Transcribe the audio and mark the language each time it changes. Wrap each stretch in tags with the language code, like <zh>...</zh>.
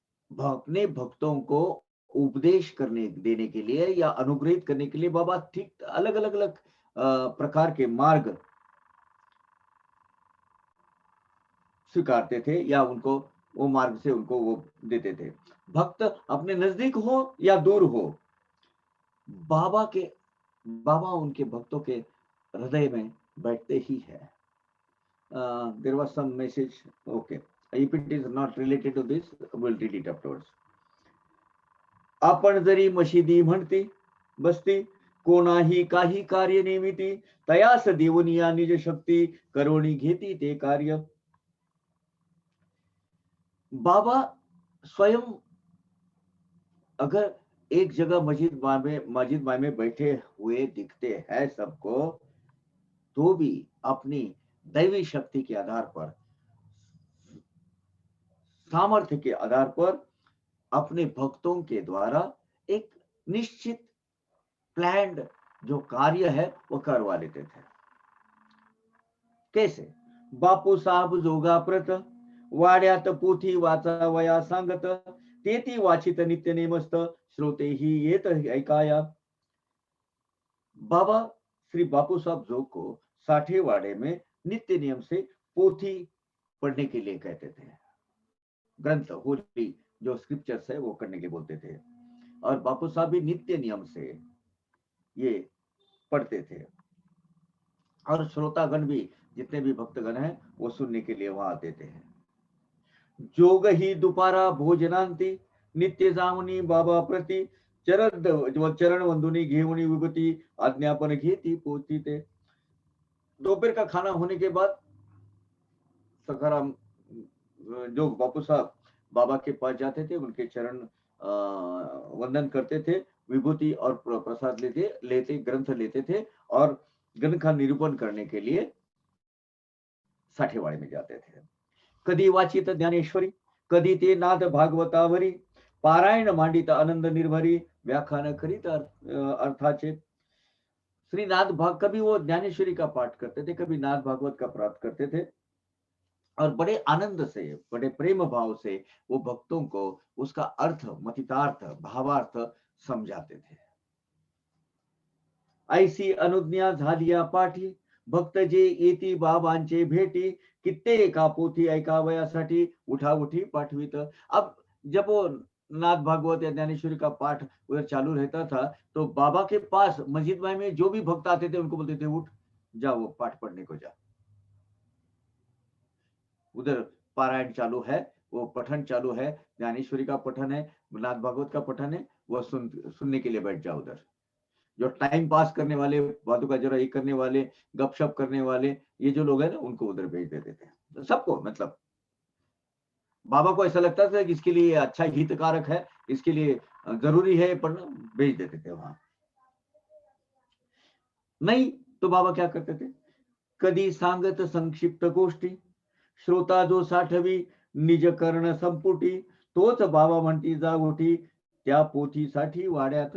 <hi>अपने भक्तों को उपदेश करने देने के लिए या अनुग्रहित करने के लिए बाबा ठीक अलग अलग अलग प्रकार के मार्ग स्वीकारते थे, या उनको वो मार्ग से उनको वो देते थे। भक्त अपने नजदीक हो या दूर हो, बाबा उनके भक्तों के हृदय में बैठते ही है।</hi> <en>There was some message. Okay, if it is not related to this, we'll read it afterwards.</en> <mr>आपण जरी मशिदी म्हणती बसती, कोणाही काही कार्य नेमिती, तयास देऊन या निज शक्ती, करोणी घेती ते कार्य।</mr> <hi>बाबा स्वयं अगर एक जगह मस्जिद में बैठे हुए दिखते हैं सबको, तो भी अपनी दैवी शक्ति के आधार पर, सामर्थ्य के आधार पर अपने भक्तों के द्वारा एक निश्चित प्लान्ड जो कार्य है वो करवा लेते थे। कैसे?</hi> <mr>बापू साहेब जोगा प्रत, वाड्यात पोथी वाचावया सांगत, तेती वाचित नित्य नेमस्त, श्रोते ही येत ऐकाया।</mr> <hi>बाबा श्री बापू साहब जोग को साठेवाड़े में नित्य नियम से पोथी पढ़ने के लिए कहते थे, ग्रंथ होली जो स्क्रिप्चर्स है वो करने के बोलते थे, और बापू साहब भी नित्य नियम से ये पढ़ते थे, और श्रोतागण भी जितने भी भक्तगण हैं वो सुनने के लिए वहां आते थे।</hi> <mr>जोग ही दुपारा भोजनांती नित्य जामुनी बाबा प्रति चरण वंदुनी घेऊनी विभूती आज्ञापन घेती पोती ते।</mr> <hi>दोपहर का खाना होने के बाद सखाराम जो बापू साहब बाबा के पास जाते थे, उनके चरण वंदन करते थे, विभूति और प्रसाद लेते ग्रंथ लेते थे और ग्रंथ का निरूपण करने के लिए साठेवाडी में जाते थे।</hi> <mr>कधी वाचित ज्ञानेश्वरी, कधी ते नाद भागवतावरी, पारायण मांडित आनंद निर्भरी, व्याख्यान करीत अर्थाचे।</mr> <hi>श्री नाद भाग, कभी वो ज्ञानेश्वरी का पाठ करते थे, कभी नाद भागवत का पाठ करते थे और बड़े आनंद से, बड़े प्रेम भाव से वो भक्तों को उसका अर्थ, मतितार्थ, भावार्थ समझाते थे।</hi> <mr>ऐसी अनुज्ञा झालिया पाठी, भक्त जे येती बाबांचे भेटी, कित्येका पोथी ऐकावयासाठी उठा उठी पाठवित।</mr> <hi>अब जब वो नाथ भागवत या ज्ञानेश्वरी का पाठ उधर चालू रहता था, तो बाबा के पास मस्जिद में जो भी भक्त आते थे उनको बोलते थे, उठ जा, वो पाठ पढ़ने को जा। उधर पारायण चालू है, वो पठन चालू है, ज्ञानेश्वरी का पठन है, नाथ भागवत का पठन है, वो सुनने के लिए बैठ जाओ उधर। जो टाइम पास करने वाले, बातों का जरा ये करने वाले, गपशप करने वाले, ये जो लोग हैं ना, उनको उधर भेज देते थे। सबको, मतलब बाबा को ऐसा लगता था कि इसके लिए अच्छा हितकारक है, इसके लिए जरूरी है पढ़ना, भेज देते थे वहां। नहीं तो बाबा क्या करते थे,</hi> <mr>कधी सांगत संक्षिप्त गोष्टी, श्रोता जो साठवी निज कर्ण संपुटी, तोच बाबा म्हणती जा उठी, त्या पोथीसाठी वाड्यात।</mr>